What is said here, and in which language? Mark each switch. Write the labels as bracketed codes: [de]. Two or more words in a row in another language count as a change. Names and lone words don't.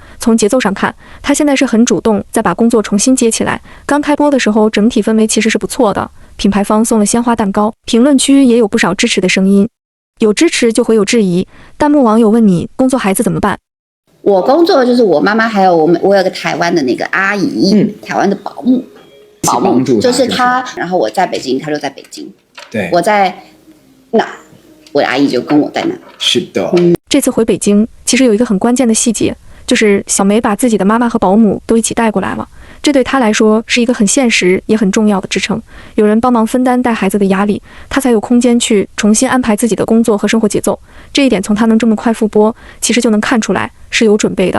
[zh] 從節奏上看，她現在是很主動，在把工作重新接起來。剛開播的時候，整體氛圍其實是不錯的，品牌方送了鮮花蛋糕，評論區也有不少支持的聲音。有支持就會有質疑，彈幕網友問你工作孩子怎麼辦？我工作就是我媽媽，還有我有個台灣的那個阿姨，台灣的保姆就是她，然後我在北京，她就在北京。对，我在那，我的阿姨就跟我在那。是的，這次回北京，其實有一個很關鍵的細節，就是小梅把自己的媽媽和保姆都一起帶過來了。這對她來說是一個很現實也很重要的支撐，有人幫忙分擔帶孩子的壓力，她才有空間去重新安排自己的工作和生活節奏。這一點從她能這麼快復播，其實就能看出來是有準備的。